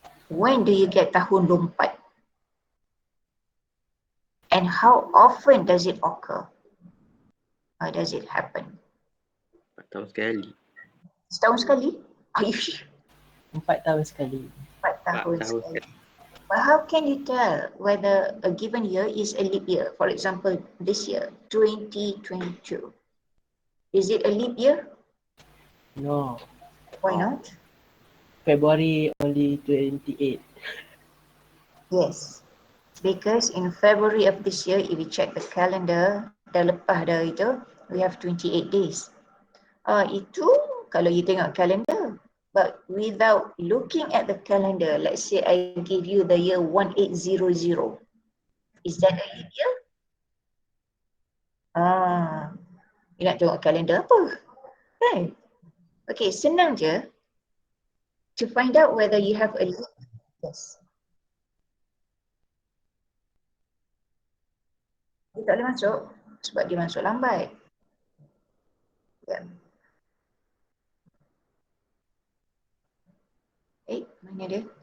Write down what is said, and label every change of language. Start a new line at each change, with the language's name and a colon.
English: When do you get
Malay: tahun lompat?
English: And how often does it occur? How does it happen?
Malay: 4 tahun sekali. Setahun sekali?
English: Are you sure?
Malay: 4 tahun sekali. 4 tahun 4 tahun sekali.
English: But how can you tell whether a given year is a leap year? For example, this year, 2022. Is it a leap year? No. Why not? February only 28. Yes. Because in February of this year, if you check the calendar,
Malay: dah lepas dah itu,
English: we have 28 days.
Malay: Itu kalau you tengok calendar.
English: But without looking at the calendar, let's say I give you the year 1800. Is that a leap year?
Malay: You nak tengok kalender apa? Kan? Okay, senang je.
English: To find out whether you have a leap. Yes.
Malay: Dia tak boleh masuk sebab dia masuk lambat.
English: Yeah.
Malay: Mana dia?